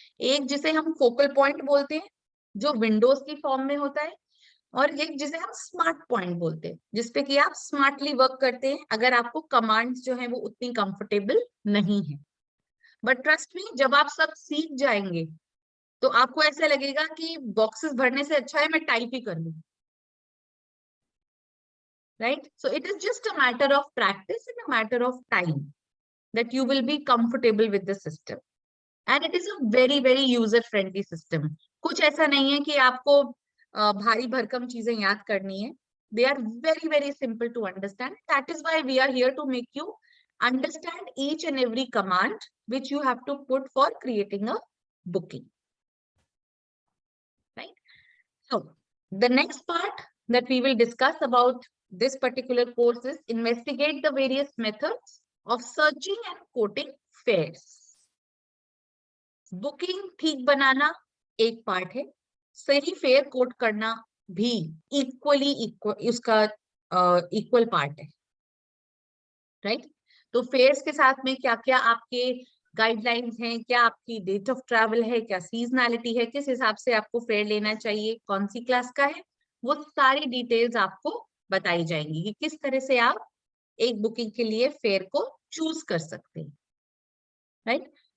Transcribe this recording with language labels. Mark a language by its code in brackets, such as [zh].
[hi] एक जिसे हम फोकल पॉइंट बोलते हैं, जो विंडोज की फॉर्म में होता है, और एक जिसे हम स्मार्ट पॉइंट बोलते हैं, जिसपे कि आप स्मार्टली वर्क करते हैं अगर आपको कमांड्स जो है वो उतनी कंफर्टेबल नहीं है। [en] but trust me, [hi] जब आप सब सीख जाएंगे तो आपको ऐसा लगेगा कि बॉक्सेस भरने से अच्छा है मैं टाइप ही कर लूं, right? [en] So it is just a matter of practice and a matter of time that you will be comfortable with the system, and it is a very very user friendly system. [hi] कुछ ऐसा नहीं है कि आपको भारी भरकम चीजें याद करनी है। [en] They are very very simple to understand. That is why we are here to make you understand each and every command which you have to put for creating a booking, right? So the next part that we will discuss about this particular course is investigate the various methods of searching and quoting fares. [hi] Booking ठीक बनाना एक part है, सही fair coat करना भी उसका equal part है, right? तो fears के साथ में क्या क्या आपके गाइडलाइंस हैं, क्या आपकी डेट ऑफ ट्रैवल है, क्या सीजनैलिटी है, किस हिसाब से आपको फेयर लेना चाहिए, कौन सी क्लास का है, वो सारी डिटेल्स आपको बताई जाएंगी कि किस तरह से आप एक बुकिंग के लिए फेयर को चूज कर सकते हैं, राइट।